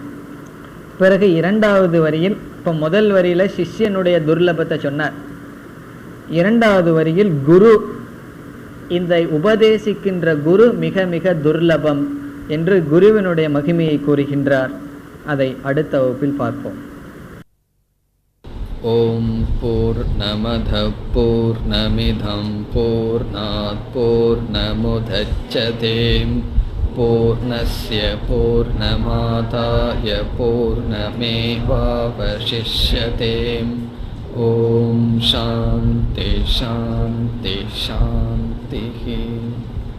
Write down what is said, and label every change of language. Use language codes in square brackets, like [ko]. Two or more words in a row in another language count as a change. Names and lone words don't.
[ta] பிறகு இரண்டாவது வரியில், இப்போ முதல் வரியில சிஷ்யனுடைய துர்லபத்தை சொன்னார், இரண்டாவது வரியில் குரு, இந்த உபதேசிக்கின்ற குரு மிக மிக துர்லபம் என்று குருவினுடைய மகிமையை கூறுகின்றார். அதை அடுத்த வகுப்பில் பார்ப்போம். [sa] ओम् पूर्णमद पूर्णमिदं पूर्णात् पूर्णमुदच्यते पूर्णस्य पूर्णमादाय पूर्णमेवावशिष्यते. ओम् शान्ति शान्ति शान्ति.